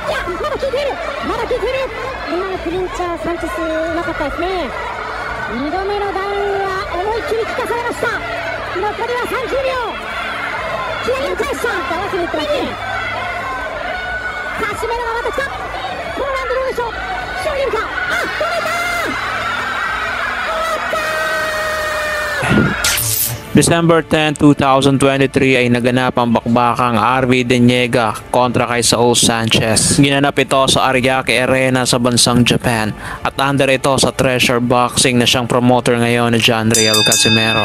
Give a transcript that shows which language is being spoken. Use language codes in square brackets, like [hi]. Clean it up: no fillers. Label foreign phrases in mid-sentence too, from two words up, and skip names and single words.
[ja] いやまだ効いている、まだ効いている。今のクリンチャーサンチェスうまかったですね。2度目のダウンは思いっきり効かされました。残りは30秒。左を返した合わせにいってますね。カシメロがまた来た。このラウンドどうでしょう、勝利か。あ、取れた [tl] December 10, 2023 ay naganap ang bakbakang RV Deniega kontra kay Saul Sanchez. Ginanap ito sa Ariake Arena sa bansang Japan at under ito sa Treasure Boxing na siyang promoter ngayon ni John Riel Casimero.